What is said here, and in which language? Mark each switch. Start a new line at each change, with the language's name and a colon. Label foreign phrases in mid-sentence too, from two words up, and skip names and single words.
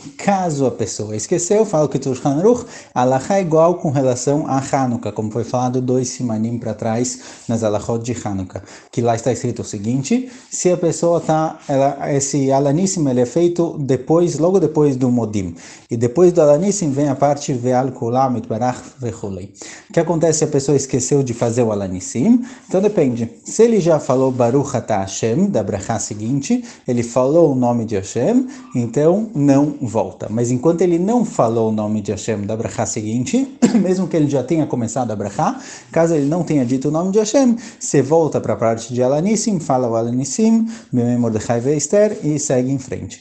Portuguese: Caso a pessoa esqueceu, fala que tu Shanaruch, a alachá é igual com relação a Hanukkah, como foi falado 2 simanim para trás nas alachot de Hanukkah, que lá está escrito o seguinte: se a pessoa esse alanissim ele é feito logo depois do modim, e depois do alanissim vem a parte
Hebrew: ועל כולם יתברך וכולי.
Portuguese: O que acontece se a pessoa esqueceu de fazer o alanissim? Então depende. Se ele já falou
Hebrew: ברוך אתה השם,
Portuguese: da brachá seguinte, ele falou o nome de Hashem, então não volta. Mas enquanto ele não falou o nome de Hashem da brachá seguinte, mesmo que ele já tenha começado a brachá, caso ele não tenha dito o nome de Hashem, você volta para a parte de Alanissim, fala o Alanissim,
Hebrew: בימי מרדכי ואסתר
Portuguese: e segue em frente.